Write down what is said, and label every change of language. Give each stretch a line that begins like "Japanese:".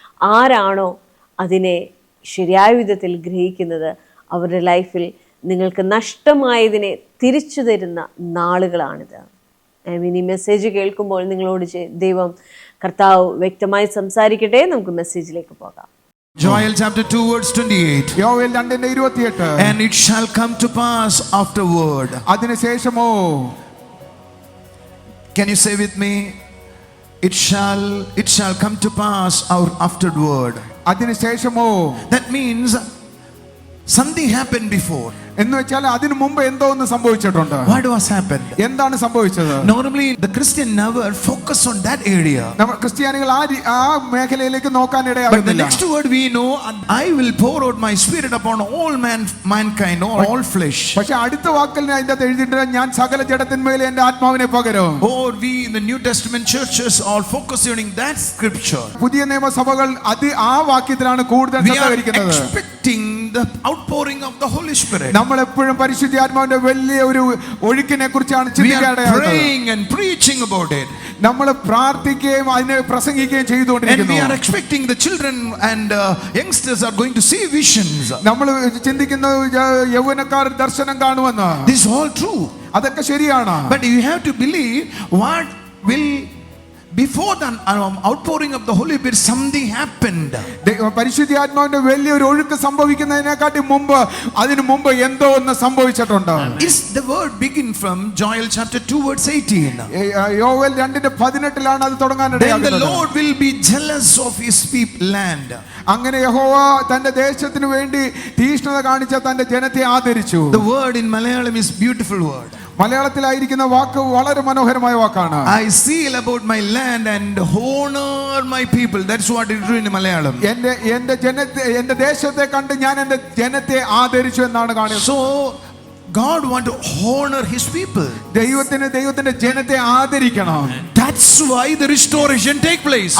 Malayalam: ആരാണോ അതിനെ ശരിയായ വിധത്തിൽ ഗ്രഹിക്കുന്നത്, അവരുടെ ലൈഫിൽ നിങ്ങൾക്ക് നഷ്ടമായതിനെ തിരിച്ചു തരുന്ന നാളുകളാണിത്. ഈ മെസ്സേജ് കേൾക്കുമ്പോൾ നിങ്ങളോട് ദൈവം കർത്താവ് വ്യക്തമായി സംസാരിക്കട്ടെ. നമുക്ക് മെസ്സേജിലേക്ക് പോകാം.
English: Joel chapter 2 verse 28.
Malayalam: യോവേൽ 2:28.
English: And it shall come to pass afterward.
Malayalam: അതിനുശേഷമോ,
English: can you say with me, it shall come to pass afterward.
Malayalam: അതിനുശേഷമോ,
English: that means something happened before.
Malayalam: എന്ന് വെച്ചാൽ അതിനു മുമ്പ് എന്തോ ഒന്ന് സംഭവിച്ചിട്ടുണ്ട്.
English: What was happened?
Malayalam: എന്താണ് സംഭവിച്ചത്?
English: Normally the Christian never focus on that area.
Malayalam: നമ്മൾ ക്രിസ്ത്യാനികൾ ആ മേഖലയിലേക്ക് നോക്കാൻ
English: But the
Malayalam: ഇടയാകുന്നില്ല.
English: next word we know, I will pour out my spirit upon all mankind or all flesh.
Malayalam: പക്ഷെ അടുത്ത വാക്കിൽ അതിന്റെ അകത്ത് എഴുതിയിട്ടുണ്ട്, ഞാൻ സകല ജഡത്തിന്മേൽ എന്റെ ആത്മാവിനെ പകരും.
English: Or we in the New Testament churches are focusing on that scripture.
Malayalam: പുതിയ നിയമസഭകൾ അത് ആ വാക്യത്തിലാണ് കൂടുതൽ
English: We
Malayalam: ശ്രദ്ധ
English: are
Malayalam: വഹിക്കുന്നത്.
English: expecting the outpouring of the Holy Spirit.
Malayalam: നമ്മൾ എപ്പോഴും പരിശുദ്ധാത്മാവിന്റെ വലിയ ഒരു ഒഴുക്കിനെ കുറിച്ചാണ്
English: We are
Malayalam: ചിന്തിക്കേണ്ടത്.
English: praying and preaching about it.
Malayalam: നമ്മൾ പ്രാർത്ഥിക്കുകയും അതിനെ പ്രസംഗിക്കുകയും
English: And we
Malayalam: ചെയ്തുകൊണ്ടിരിക്കുന്നു.
English: are expecting the children and youngsters are going to see visions.
Malayalam: നമ്മൾ ചിന്തിക്കുന്ന യൗവനക്കാർ ദർശനം കാണുമെന്ന്.
English: This is all true.
Malayalam: അതൊക്കെ ശരിയാണ്.
English: But you have to believe what will, before the outpouring of the Holy Spirit, something happened.
Malayalam: പരിശുദ്ധാത്മാവിന്റെ വലിയൊരു ഒഴുക്ക് സംഭവിക്കുന്നതിനെക്കാട്ടി മുമ്പ്, അതിനു മുമ്പ് എന്തോ ഒന്ന് സംഭവിച്ചിട്ടുണ്ട്.
English: Is the word begin from Joel chapter 2 verse 18.
Malayalam: യോവേൽ 2:18 അത്
English: Then the
Malayalam: തുടങ്ങാനിടയാകുന്നത്.
English: Lord will be jealous of his people land.
Malayalam: അങ്ങനെ യഹോവ തന്റെ ദേശത്തിന് വേണ്ടി തീഷ്ണത കാണിച്ച തന്റെ ജനത്തെ ആദരിച്ചു.
English: The word in Malayalam is beautiful word.
Malayalam: മലയാളത്തിലായിരിക്കുന്ന വാക്ക് വളരെ മനോഹരമായ വാക്കാണ്.
English: I seal about my land and honor my people. That's what it is in Malayalam.
Malayalam: എന്റെ ദേശത്തെ കണ്ട് ഞാൻ എന്റെ ജനത്തെ ആദരിച്ചു എന്നാണ് കാണുന്നത്.
English: So God want to honor his people.
Malayalam: ദൈവത്തിന്റെ ജനത്തെ ആദരിക്കണം.
English: That's why the restoration take place.